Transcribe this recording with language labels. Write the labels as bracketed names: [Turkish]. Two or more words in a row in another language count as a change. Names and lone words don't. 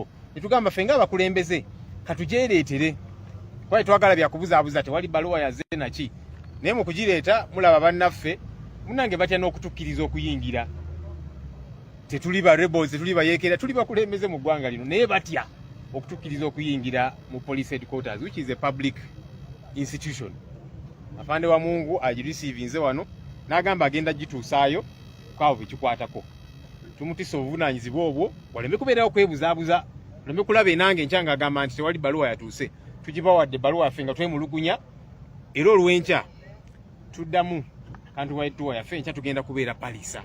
[Ganda] Ne tugamba ffe ng'abakulembeze katugyereetere. Kwaye twagala byakubuzaabuza tewali bbaluwa yazze naki. Naye mu kugireeta mulaba bannaffe munnange batya n'okutukkiriza okuyingira. Tetuli ba rebels, tetuli bayeekera, tuli bakulembeze mu ggwanga lino naye batya okutukkiriza okuyingira mu [English] police headquarters, which is a public institution. [Ganda] Afande wa Mungu agireceivinze wano n'agamba agenda gituusaayo kwabo bekikwatako. Tumutisa obuvunaanyizibwa obwo waleme kubeerawo kwebuzaabuza, waleme kulaba enange enkyanga agamba nti tewali baluwa yatuuse. Tugibawadde baluwa yaffe nga twemulugunya era olw'enkya tuddamu [English] countrywide tour [Ganda] yaffe enkya tugenda kubeera Palisa.